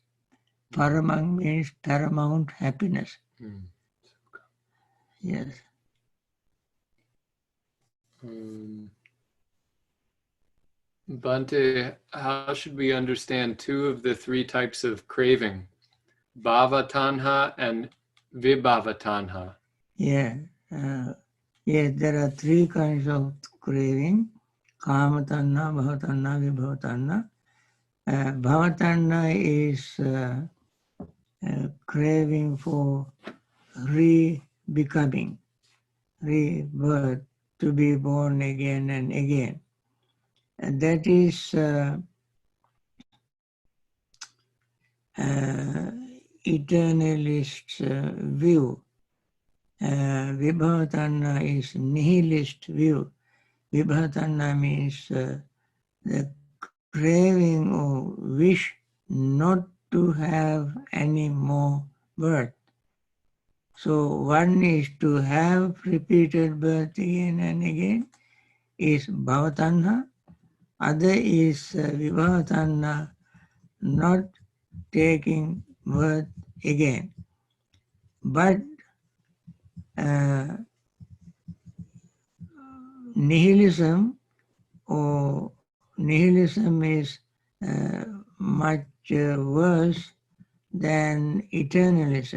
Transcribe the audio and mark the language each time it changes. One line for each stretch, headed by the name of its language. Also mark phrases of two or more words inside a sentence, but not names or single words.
English: Paramam means paramount happiness. Yes. Bhante, how should we understand two of the three types of craving, bhava-tanha and vibhava-tanha? Yeah. Yes, there are three kinds of craving:
Pali: Kamma-tanha, bhava-tanha, vibhava-tanha.
English: Bhava-tanha is craving for re-becoming, rebirth, to be born again and again. And that is eternalist view. Vibhava-tanha is nihilist view. Vibhava-tanha means the craving or wish not to have any more birth. So one is to have repeated birth again and again, is bhava-tanha. Other is vibhava-tanha, not taking birth again. But nihilism is much worse than eternalism.